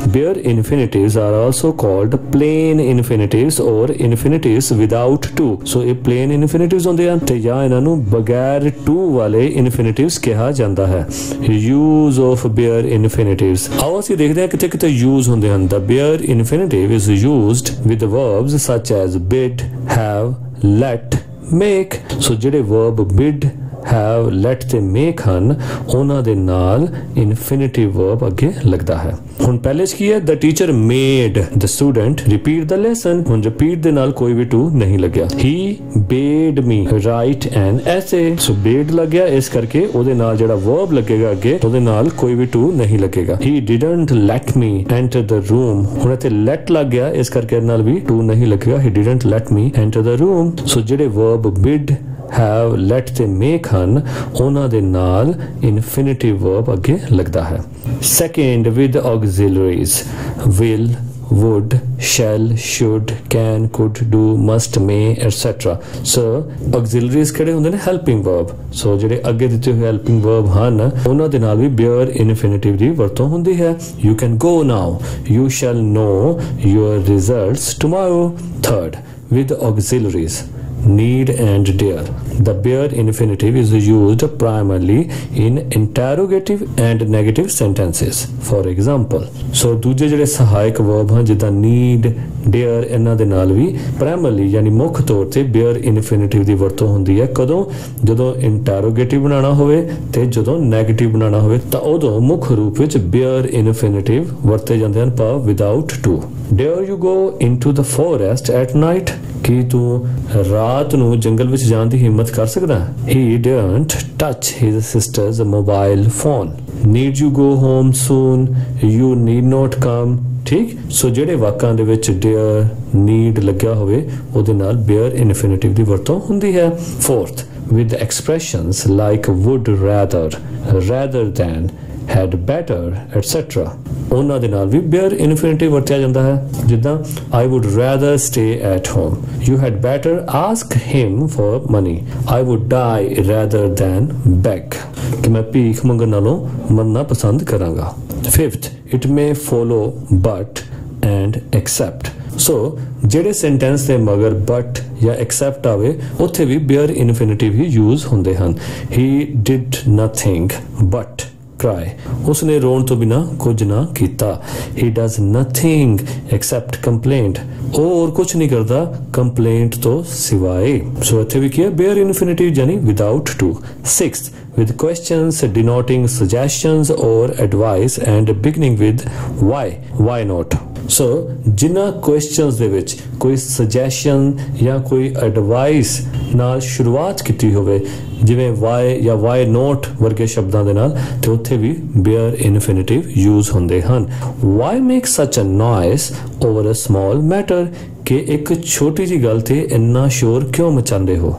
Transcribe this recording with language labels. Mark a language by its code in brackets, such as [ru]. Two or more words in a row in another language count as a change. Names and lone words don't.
[en] bare infinitives are also called plain infinitives or infinitives without to। [pa] ਸੋ ਇਹ [en] plain infinitives [pa] ਹੁੰਦੇ ਹਨ ਤੇ ਜਾਂ ਇਹਨਾਂ ਨੂੰ ਬਗੈਰ to ਵਾਲੇ infinitives ਕਿਹਾ ਜਾਂਦਾ ਹੈ। [en] use of bare infinitives। [pa] ਆਓ ਅਸੀਂ ਦੇਖਦੇ ਹਾਂ ਕਿਤੇ ਕਿਤੇ use ਹੁੰਦੇ ਹਨ। [en] the bare infinitive is used with verbs such as bid, have, let, make। [pa] ਸੋ ਜਿਹੜੇ verb [en] bid, have, let [pa] ਤੇ make ਹਨ ਉਹਨਾਂ ਦੇ ਨਾਲ [en] infinitive verb [pa] ਅੱਗੇ ਲੱਗਦਾ ਹੈ। ਹੁਣ ਪਹਿਲੇ 'ਚ ਕੀ ਹੈ, [en] the teacher made the student repeat the lesson। [pa] ਹੁਣ repeat ਦੇ ਨਾਲ ਕੋਈ ਵੀ to ਨਹੀਂ ਲੱਗਿਆ। [en] he bade me write an essay। [pa] ਸੋ bade ਲੱਗਿਆ, ਇਸ ਕਰਕੇ ਉਹਦੇ ਨਾਲ ਜਿਹੜਾ verb ਲੱਗੇਗਾ ਅੱਗੇ ਉਹਦੇ ਨਾਲ ਕੋਈ ਵੀ to ਨਹੀਂ ਲੱਗੇਗਾ। [en] he didn't let me enter the room। [pa] ਹੁਣ ਇੱਥੇ let ਲੱਗ ਗਿਆ, ਇਸ ਕਰਕੇ ਇਹਦੇ ਨਾਲ ਵੀ to ਨਹੀਂ ਲੱਗੇਗਾ। [en] he didn't let me enter the room। [pa] ਸੋ ਜਿਹੜੇ verb [en] bid, have, let [pa] ਤੇ make ਹਨ ਉਹਨਾਂ ਦੇ ਨਾਲ [en] infinitive verb [pa] ਅੱਗੇ ਲੱਗਦਾ ਹੈ। [en] second with auxiliaries will, would, shall, should, can, could, do, must, may, etc। [pa] so auxiliaries ਕਿਹੜੇ ਹੁੰਦੇ ਨੇ, [en] helping verb। [pa] so ਜਿਹੜੇ ਅੱਗੇ ਦਿੱਤੇ ਹੋਏ [en] helping verb [pa] ਹਨ ਉਹਨਾਂ ਦੇ ਨਾਲ ਵੀ [en] bare infinitive [pa] ਦੀ ਵਰਤੋਂ ਹੁੰਦੀ ਹੈ। [en] you can go now, you shall know your results tomorrow। third with auxiliaries need and dare। the bare infinitive is used primarily in interrogative and negative sentences। for example, so [pa] ਦੂਜੇ ਜਿਹੜੇ ਸਹਾਇਕ verb ਹਨ ਜਿੱਦਾਂ [en] need, dare [pa] ਇਹਨਾਂ ਦੇ ਨਾਲ ਵੀ primarily ਯਾਨੀ ਮੁੱਖ ਤੌਰ ਤੇ [en] bare infinitive [pa] ਦੀ ਵਰਤੋਂ ਹੁੰਦੀ ਹੈ। ਕਦੋਂ, ਜਦੋਂ interrogative ਬਣਾਉਣਾ ਹੋਵੇ ਤੇ ਜਦੋਂ negative ਬਣਾਉਣਾ ਹੋਵੇ ਤਾਂ ਉਦੋਂ ਮੁੱਖ ਰੂਪ ਵਿੱਚ [en] bare infinitive [pa] ਵਰਤੇ ਜਾਂਦੇ ਹਨ, ਪਰ [en] without to। dare you go into the forest at night। [pa] ਕੀ ਤੂੰ ਰਾਤ ਨੂੰ ਜੰਗਲ ਵਿੱਚ ਜਾਣ ਦੀ ਹਿੰਮਤ ਕਰ ਸਕਦਾ? [en] he didn't touch his sister's mobile phone। need you go home soon, you need not come। [pa] ਠੀਕ, ਸੋ ਜਿਹੜੇ ਵਾਕਾਂ ਦੇ ਵਿੱਚ [en] dare, need [pa] ਲੱਗਿਆ ਹੋਵੇ ਉਹਦੇ ਨਾਲ [en] bare infinitive [pa] ਦੀ ਵਰਤੋਂ ਹੁੰਦੀ ਹੈ। [en] fourth with expressions like would rather, rather than, had better, etc। [pa] ਉਹਨਾਂ ਦੇ ਨਾਲ ਵੀ [en] bare infinitive [pa] ਵਰਤਿਆ ਜਾਂਦਾ ਹੈ। [en] ਜਿੱਦਾਂ I would rather stay at home, you had better ask him for money, I would die rather than beg। [pa] ਕਿ ਮੈਂ ਭੀਖ ਮੰਗਣ ਨਾਲੋਂ ਮਰਨਾ ਪਸੰਦ ਕਰਾਂਗਾ। [en] fifth it may follow but and except। [pa] ਸੋ ਜਿਹੜੇ ਸੈਂਟੈਂਸ ਦੇ ਮਗਰ but ਜਾਂ except ਆਵੇ ਉੱਥੇ ਵੀ [en] bare infinitive [pa] ਹੀ ਯੂਜ਼ ਹੁੰਦੇ ਹਨ। [en] he did nothing but cry। [pa] ਉਸਨੇ ਰੋਣ ਤੋਂ ਬਿਨਾ ਕੁਝ ਨਾ ਕੀਤਾ। [en] he does nothing except complaint। [pa] ਉਹ ਹੋਰ ਕੁਝ ਨਹੀਂ ਕਰਦਾ complaint ਤੋਂ ਸਿਵਾਏ। ਸੋ ਇੱਥੇ ਵੀ ਕੀ ਹੈ, [en] bare infinitive [pa] ਯਾਨੀ [en] without to। sixth with questions denoting suggestions or advice and beginning with why, why not। [pa] ਸੋ ਜਿਨ੍ਹਾਂ ਕੁਐਸਚਨਸ ਦੇ ਵਿੱਚ ਕੋਈ ਸੁਜੈਸ਼ਨ ਜਾਂ ਕੋਈ ਐਡਵਾਈਸ ਨਾਲ ਸ਼ੁਰੂਆਤ ਕੀਤੀ ਹੋਵੇ ਜਿਵੇਂ ਵਾਈ ਜਾਂ [en] why not [pa] ਵਰਗੇ ਸ਼ਬਦਾਂ ਦੇ ਨਾਲ ਤੇ ਉੱਥੇ ਵੀ [en] bare infinitive use [pa] ਹੁੰਦੇ ਹਨ। [en] why make such a noise over a small matter [pa] ਕਿ ਇੱਕ ਛੋਟੀ ਜੀ ਗੱਲ ਤੇ ਇੰਨਾ ਸ਼ੋਰ ਕਿਉਂ ਮਚਾਉਂਦੇ ਹੋ।